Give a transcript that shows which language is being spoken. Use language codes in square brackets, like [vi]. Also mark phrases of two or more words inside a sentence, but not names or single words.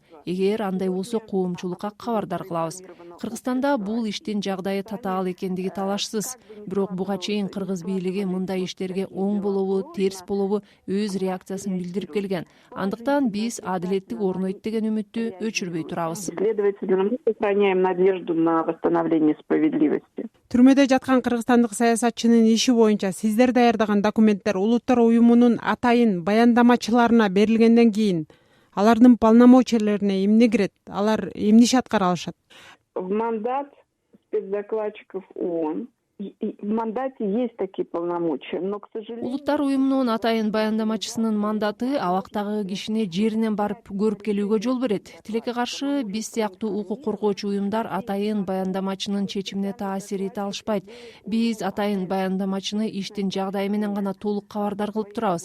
[ky] Эгер андай болсо коомчулукка кабардар кылабыз. Кыргызстанда бул иштин жагдайы татаал экендиги талашсыз. Бирок буга чейин кыргыз бийлиги мындай иштерге оң болобу, терс болобу өз реакциясын билдирип келген. Андыктан биз адилеттик орнойт деген үмүттү өчүрбөй турабыз. [ru] Следовательно, мы сохраняем надежду на восстановление справедливости. [ky] Түрмөдө жаткан кыргызстандык саясатчынын иши боюнча сиздер даярдаган документтер Улуттар уюмунун атайын баяндамачыларына берилгенден кийин алардын полномочияларына эмне кирет? Алар эмне иш аткара алышат? [ru] В мандат спецдокладчиков ООН в мандате есть такие полномочия, но, к сожалению... [ky] Улуттар уюмунун атайын баяндамачысынын мандаты абактагы кишини жеринен барып көрүп келүүгө жол берет. Тилекке каршы биз сыяктуу укук коргоочу уюмдар атайын баяндамачынын чечимине таасир эте алышпайт. Биз атайын баяндамачыны иштин жагдайы менен гана толук кабардар кылып турабыз.